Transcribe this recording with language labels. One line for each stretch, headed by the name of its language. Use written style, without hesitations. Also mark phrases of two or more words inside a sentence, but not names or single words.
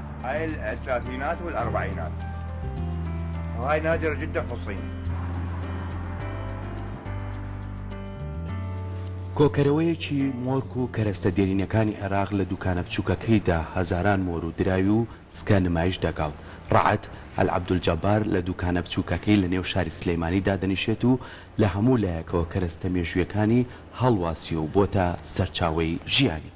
Arabic: هاي الثلاثينات والاربعينات، وهاي نادرة جدا في الصين.
Central Kurdish: کۆکەرەوەیەکی مۆرگ و کەرەستە دێرینەکانی عێراق لە دوکانە بچووکەکەیدا هەزاران مۆر و دراوی و سکە نمایش دەکات. ڕەعەت ئەلعەبدولجەبار لە دوکانە بچووکەکەی لە نێو شاری سلەیمانیدا دەنیشێت و لە هەموو لایەکەوە کەرەستە مێژوویەکانی هەڵواسی و بۆتە سەرچاوەی ژیانی.